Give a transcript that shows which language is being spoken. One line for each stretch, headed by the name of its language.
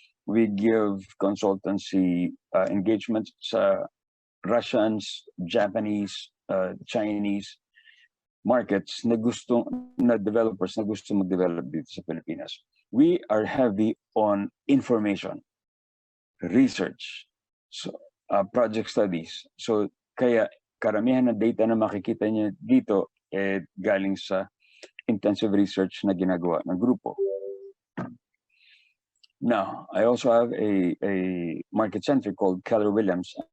English: We give consultancy engagements sa Russians, Japanese, Chinese,
Filipino: markets na developers na gusto mag-develop dito sa Pilipinas.
English: We are heavy on information, research, so, project studies.
Filipino: So kaya karamihan ng data na makikita niyo dito galing sa intensive research na ginagawa ng grupo.
English: Now, I also have a market center called KELLER Williams.